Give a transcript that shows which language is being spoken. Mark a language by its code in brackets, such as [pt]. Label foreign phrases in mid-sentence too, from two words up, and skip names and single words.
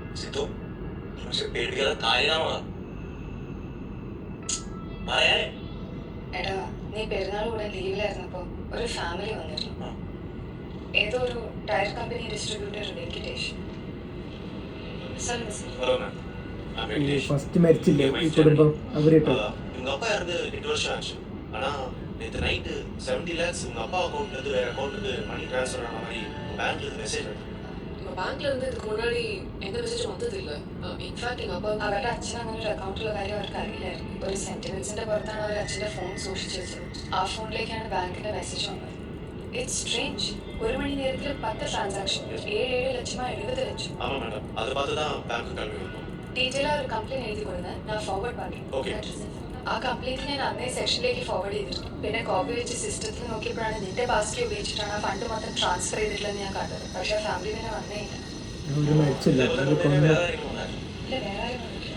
[ml] എടാ, നീ പെരുന്നാൾ കൂടെ ലീവിലായിരുന്നപ്പോ ഒരു ഫാമിലി വന്നിരുന്നു. ഏതോ ഒരു ടയർ കമ്പനി ഡിസ്ട്രിബ്യൂട്ടർ വെങ്കിടേഷ്. ഫസ്റ്റ് മരിച്ചില്ലേ ഈ കുടുംബം അവരിട്ടോ. [ta] எங்க அப்பா இறந்து 8 வருஷம் ஆச்சு. ஆனா நேத்து நைட்டு 70 lakhs உங்க அப்பா அக்கௌண்ட்ல இருந்து வேற அக்கௌண்ட்டுக்கு மணி ட்ரான்ஸ்ஃபர் ஆன மாதிரி பேங்க்ல இருந்து மெசேஜ் வருது. உங்க பேங்க்ல இருந்து இதுக்கு முன்னாடி எந்த மெசேஜும் வந்தது இல்ல. ഇൻഫാക്ട് എங்க அப்பா [ml] അവരുടെ അച്ഛൻ അങ്ങനെ ഒരു അക്കൗണ്ടിലുള്ള കാര്യം അവർക്ക് അറിയില്ലായിരുന്നു. ഒരു സെന്റിമെന്റ്സിന്റെ പുറത്താണ് അവർ അച്ഛന്റെ ഫോൺ സൂക്ഷിച്ചു വെച്ചത്. ആ ഫോണിലേക്കാണ് ബാങ്കിന്റെ മെസ്സേജ് വന്നത്. [en] It's strange. [ml] 1 മണി നേരത്തിൽ 10 ട്രാൻസാക്ഷൻ, 7 ലക്ഷമാ 70 ലക്ഷം. [ta] ஆமா மேடம், அது பார்த்து தான் பேங்க் கிளம்பி வந்தோம். [ml] ഡീറ്റെയിലാ ഒരു കംപ്ലൈന്റ് എഴുതി കൊടുത്ത് ഞാൻ ഫോർവേഡ് പറഞ്ഞു. ഓക്കെ. ആ കംപ്ലൈന്റ് ഞാൻ അന്നേ സെക്ഷനിലേക്ക് ഫോർവേഡ് ചെയ്തിരുന്നു. പിന്നെ കോപ്പി വെച്ച് സിസ്റ്റത്തിൽ നോക്കിയപ്പോഴാണ് നിന്റെ പാസ്കി ഉപയോഗിച്ചിട്ടാണ് ആ ഫണ്ട് മാത്രം ട്രാൻസ്ഫർ ചെയ്തിട്ടില്ലെന്ന് ഞാൻ കണ്ടത്. പക്ഷേ ഫാമിലി പിന്നെ വന്നേ ഇല്ല. അവര് മരിച്ചില്ല, അവര് കൊന്നു. ഇല്ല, വേറെ ആരും വന്നിട്ടില്ല.